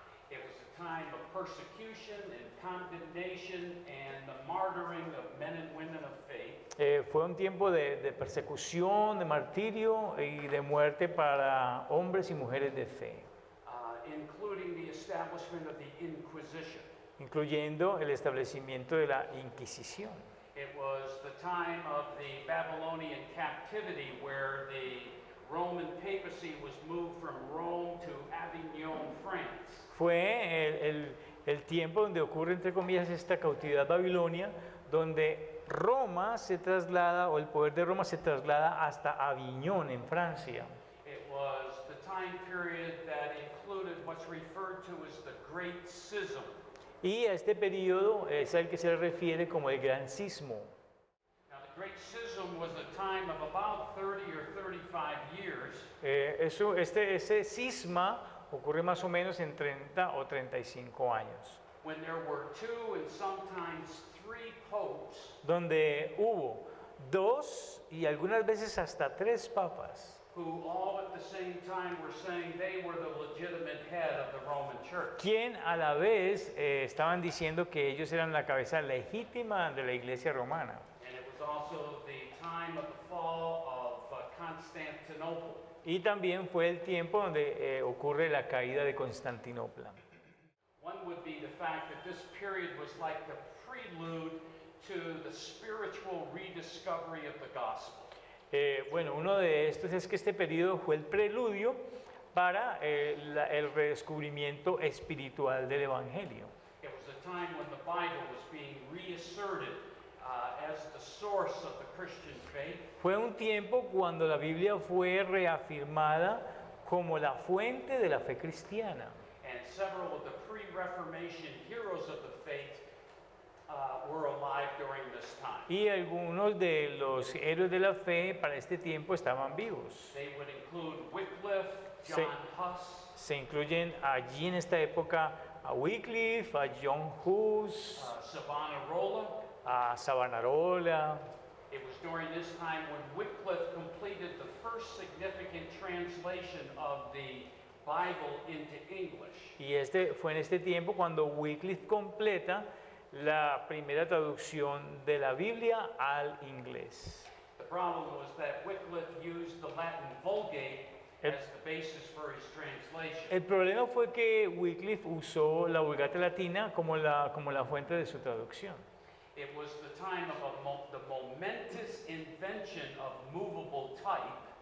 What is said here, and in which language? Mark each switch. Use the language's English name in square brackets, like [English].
[English] It was a time of persecution and condemnation and the martyring of men and women of faith. [Spanish] Fue un tiempo de persecución, de martirio y de muerte para hombres y mujeres de fe, [English] Including the establishment of the Inquisition. [Spanish] incluyendo el establecimiento de la Inquisición. [English] It was the time of the Babylonian captivity where the Roman papacy was moved from Rome to Avignon, France. [Spanish] Fue el tiempo donde ocurre, entre comillas, esta cautividad babilonia, donde Roma se traslada, o el poder de Roma se traslada hasta Aviñón, en Francia. [English] It was the time period that included what's referred to as the Great Schism. [Spanish] Y a este periodo es al que se le refiere como el Gran Cismo. [English] Now, the Great Schism was a time of about 30 or 35 years. [Spanish] Ese cisma ocurre más o menos en 30 o 35 años, [English] When there were 2 and sometimes 3 popes [Spanish] donde hubo 2 y algunas veces hasta 3 papas, [English] who all at the same time were saying they were the legitimate head of the Roman Church. [Spanish] quien a la vez estaban diciendo que ellos eran la cabeza legítima de la Iglesia romana. [English] And it was also the time of the fall of Constantinople. [Spanish] Y también fue el tiempo donde ocurre la caída de Constantinopla. [English] One would be the fact that this period was like the prelude to the spiritual rediscovery of the gospel. [Spanish] Bueno, uno de estos es que este periodo fue el preludio para el redescubrimiento espiritual del Evangelio. [English] It was a time when the Bible was being reasserted as the source of the Christian faith. [Spanish] Fue un tiempo cuando la Biblia fue reafirmada como la fuente de la fe cristiana. [English] And several of the pre-Reformation heroes of the faith were alive during this time. [Spanish] Y algunos de los héroes de la fe para este tiempo estaban vivos. [English] They would include Wycliffe, [Spanish] Sí. [English] John Huss, [Spanish] Se incluyen allí en esta época a Wycliffe, a John Hus, [English] Savonarola. [Spanish] a Savonarola. [English] It was during this time when Wycliffe completed the first significant translation of the Bible into English. [Spanish] Y fue en este tiempo cuando Wycliffe completa la primera traducción de la Biblia al inglés. [English] The problem was that Wycliffe used the Latin Vulgate as the basis for his translation. [Spanish] El problema fue que Wycliffe usó la Vulgata Latina como la fuente de su traducción. [English] It was the time of the momentous invention of movable type.